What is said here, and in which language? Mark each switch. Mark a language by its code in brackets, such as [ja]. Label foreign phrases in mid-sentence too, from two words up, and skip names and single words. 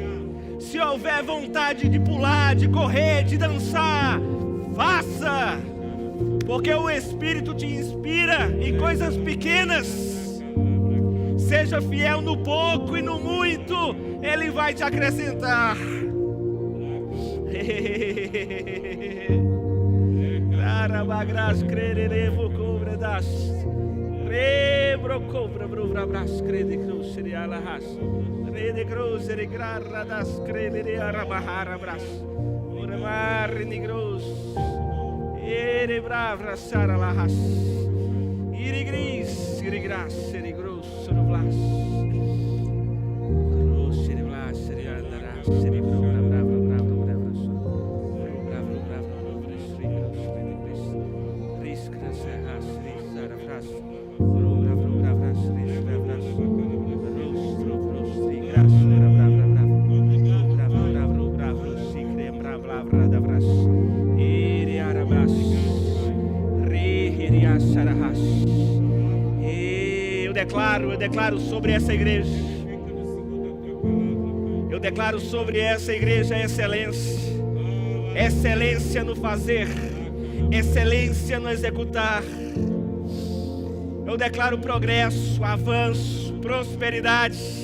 [pt] Se houver vontade de pular, de correr, de dançar, faça. Porque o Espírito te inspira em coisas pequenas. Seja fiel no pouco e no muito, Ele vai te acrescentar. Carabagras crererevo cobredas. Rebro cobra bruvras crede cruz seria las. Rede cruz seria gradas crede arabahara bras. Ormar ni cruz. Ere bravra sara lahas. Irigris, irigras, irigrosso no vlas. Grosso de vlas, iriandarás, irigro, bravo, bravo, bravo, bravo, bravo, riscras, serras, risara, vras. Bravo, bravo, bravo, riscras, vras. Rostro, rostro, igras, bravo, bravo, bravo. Bravo, bravo, bravo, sicre, bravo, bravo, vras. Iriarabras. Eu declaro sobre essa igreja. Eu declaro sobre essa igreja excelência. Excelência no fazer. Excelência no executar. Eu declaro progresso, avanço, prosperidade.